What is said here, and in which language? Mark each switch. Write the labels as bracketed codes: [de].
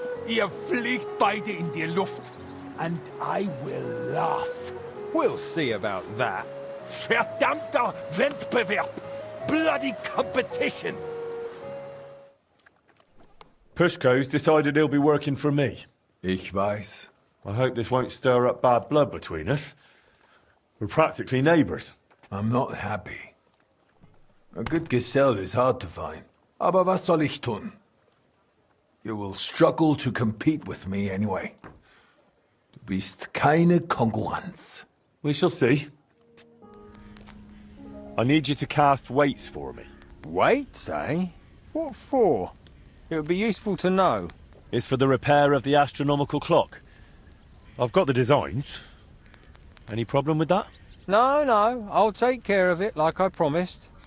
[de] Ihr fliegt beide in die Luft. [en] And I will laugh. We'll see about that. [de] Verdammter Wettbewerb! [en] Bloody competition! Pushko's decided he'll be working for me. [de] Ich weiß. [en] I hope this won't stir up bad blood between us. We're practically neighbours. I'm not happy. A good Gesell is hard to find. [de] Aber was soll ich tun? [en] You will struggle to compete with me anyway. [de] Du bist keine Konkurrenz. [en] We shall see. I need you to cast weights for me. Weights, eh? What for? It would be useful to know. It's for the repair of the astronomical clock. I've got the designs. Any problem with that? No, no, I'll take care of it like I promised.